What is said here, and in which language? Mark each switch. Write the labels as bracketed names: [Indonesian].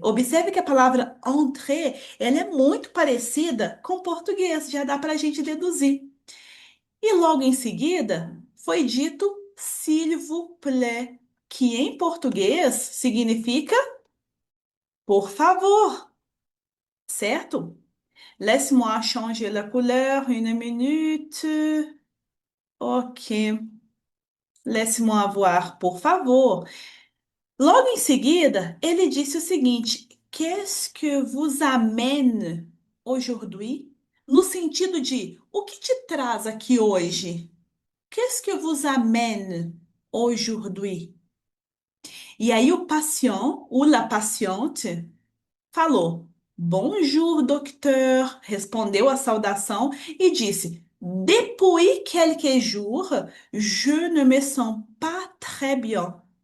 [Portuguese] Observe que a palavra entrez, ela é muito parecida com o português, já dá para a gente deduzir. E logo em seguida foi dito [French] s'il vous plaît, [Portuguese] que em português significa por favor, certo? [French] Laisse-moi changer la couleur, une minute. Ok. Laisse-moi voir, [Portuguese] por favor. Logo em seguida, ele disse o seguinte: [French] Qu'est-ce que vous amène aujourd'hui? [Portuguese] No sentido de o que te traz aqui hoje? [French] Qu'est-ce que vous amène aujourd'hui? [Portuguese] E aí o [French] patient ou la patiente [Portuguese] falou: [French] Bonjour, docteur, [Portuguese] respondeu a saudação e disse: [French] Depuis quelques jours, je ne me sens pas très bien.